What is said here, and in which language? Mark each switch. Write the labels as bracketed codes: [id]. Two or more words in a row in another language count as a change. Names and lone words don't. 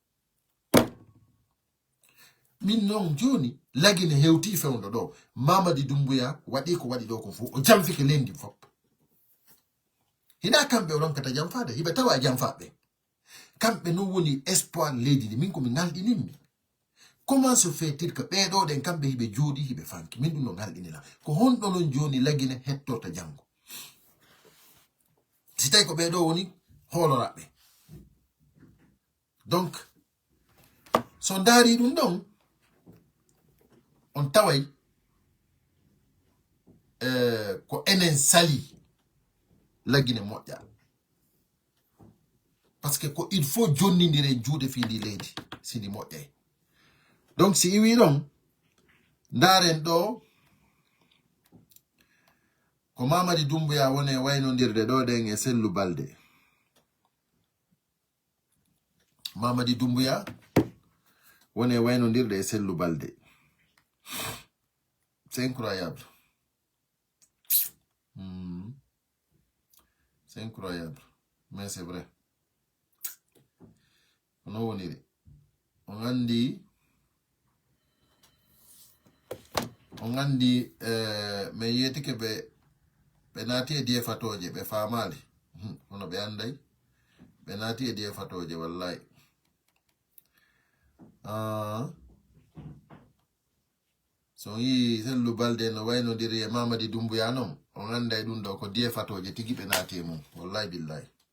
[ff] Min non joni lagine hewti fewndo do Mamadi Doumbouya wadi ko wadi do ko fu o jamfike lendi fop hina kambe on kata jamfade hibe tawa jamfabe kambe no woni espoir lady min ko mi ngaldi nimmi. [fr] Comment se fait-il que [ff] be do den kambe hibe jodi hibe fanki min dum no ngaldi la ko hondo non joni lagine hettorta jango si tay ko be do woni holorabe. Donc son dari dum don on taway ko enen sali la Guinée moƴƴa [fr] parce que [ff] ko [fr] il faut [ff] jonnindire juude fi ndi leydi sindi moƴƴay. Donc si iwi ɗon ndaren ɗo ko Mamadi Doumbouya woni waynondirde ɗo ɗen e Sellou Balde. Mamadi Doumbouya woni waynondirde e Sellou Balde. [fr] C'est incroyable. C'est incroyable. Mais c'est vrai. On a dit, mais il était que [ff] benati e die fatoje be famali. Ono be andai. Benati e die fatoje wallahi. So yi Sellou Balde no wayno diri e Mamadi Doumbouya non on anday dum do ko die fatoje tigi be naati mum [ar] wallahi billahi.